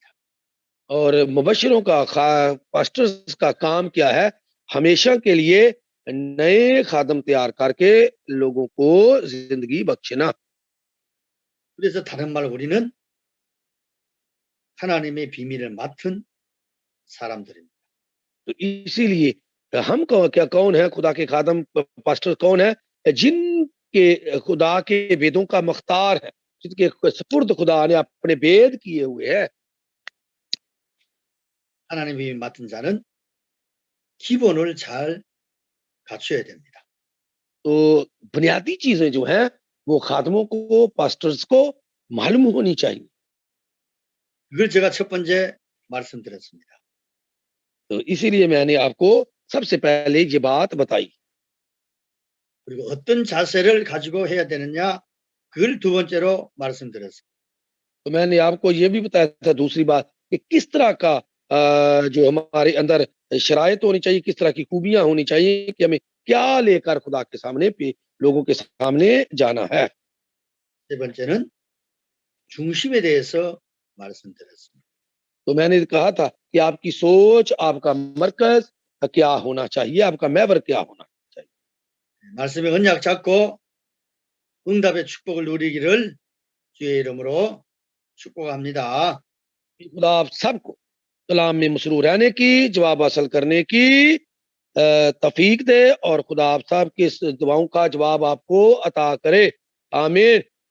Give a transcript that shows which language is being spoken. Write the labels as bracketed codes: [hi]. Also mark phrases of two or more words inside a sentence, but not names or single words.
[ur] اور مبشروں کا، پاسٹرز کا کام کیا ہے? ہمیشہ کے لیے نئے خادم تیار کر کے لوگوں کو زندگی بخشنا. [ko] 그래서 다른 말 우리는 하나님의 비밀을 맡은 사람들입니다. [ur] تو اسی لیے ہم کیا کون ہے? خدا کے خادم پاسٹر کون ہے؟ جن کے خدا کے ویدوں کا مختار ہے، جن کے سپرد خدا نے اپنے وید کیے ہوئے ہیں. [ko] 하나님의 비밀 맡은 자는 기본을 잘 갖춰야 됩니다. [ur] تو بنیادی چیزیں جو ہیں وہ خادموں کو، پاسٹرز کو معلوم ہونی چاہیے. [ko] 그걸 제가 첫 번째 말씀드렸습니다. [ur] تو اسی لیے میں نے آپ کو سب سے پہلے یہ بات بتائی. [ko] 그리고 어떤 자세를 가지고 해야 되느냐, 그걸 두 번째로 말씀드렸습니다. [ur] تو میں نے آپ کو یہ بھی بتایا تھا دوسری بات کہ کس طرح کا جو ہمارے اندر شرائط ہونی چاہیے، کس طرح کی خوبیاں ہونی چاہیے کہ ہمیں کیا لے کر خدا کے سامنے لوگوں کے سامنے جانا ہے. [ko] 세 번째는 중심에 대해서 말씀드렸습니다. [ur] تو میں نے کہا تھا کہ آپ کی سوچ، آپ کا مرکز کیا ہونا چاہیے، آپ کا محور کیا ہونا چاہیے. [ko] 말씀의 언약 잡고 응답의 축복을 누리기를 주의 이름으로 축복합니다. [ur] خدا آپ سب کو کلام میں مسرور رہنے کی، جواب حاصل کرنے کی توفیق دے اور خدا آپ سب کی اس دعاؤں کا جواب آپ کو عطا کرے. आमीन।